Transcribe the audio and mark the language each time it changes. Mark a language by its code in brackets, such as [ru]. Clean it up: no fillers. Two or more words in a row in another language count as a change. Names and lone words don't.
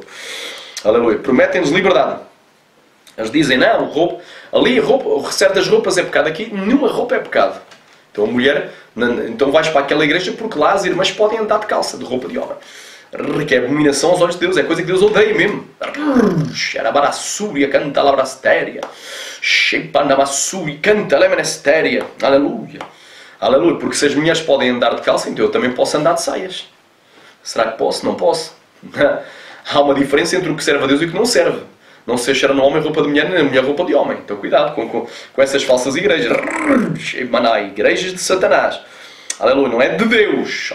[pt] Aleluia, prometem-nos liberdade. Eles dizem, não, ali certas roupas é pecado, aqui nenhuma roupa é pecado. Então a mulher, então vais para aquela igreja porque lá as irmãs podem andar de calça, de roupa de homem. Que é abominação aos olhos de Deus, é coisa que Deus odeia mesmo. Xarabarassúria, canta labrastéria. Shepanamassúria, canta lemenestéria. Aleluia. Aleluia, porque se as mulheres podem andar de calça, então eu também posso andar de saias. Será que posso? Não posso. Há uma diferença entre o que serve a Deus e o que não serve. Não se cheira no homem roupa de mulher, nem na mulher roupa de homem. Então cuidado com essas falsas igrejas. Igrejas de Satanás. Aleluia, não é de Deus.